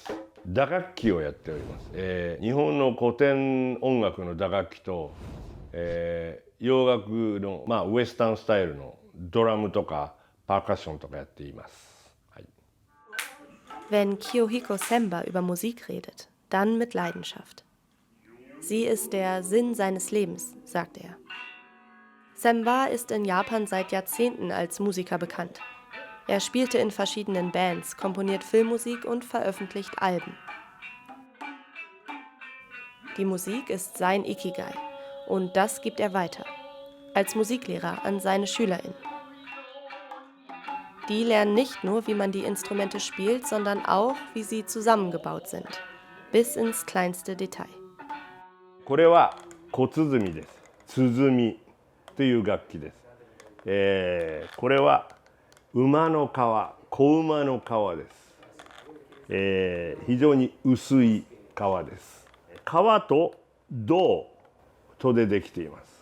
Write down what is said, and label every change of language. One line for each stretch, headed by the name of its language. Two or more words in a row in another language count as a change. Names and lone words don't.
Japanese: 打楽器をやっております。日本の古典音楽の打楽器と、洋楽の、ウエスタンスタイルのドラムとかパーカッションとかやっています。はい。
German: Wenn Kiyohiko Semba über Musik redet, dann mit Leidenschaft. Sie ist der Sinn seines Lebens, sagt er. Semba ist in Japan seit Jahrzehnten als Musiker bekannt. Er spielte in verschiedenen Bands, komponiert Filmmusik und veröffentlicht Alben. Die Musik ist sein Ikigai und das gibt er weiter, als Musiklehrer an seine SchülerInnen. Die lernen nicht nur, wie man die Instrumente spielt, sondern auch, wie sie zusammengebaut sind, bis ins kleinste Detail.
Japanese: これは小鼓です。鼓という楽器です。これは馬の皮、子馬の皮です。非常に薄い皮です。皮と銅でできています。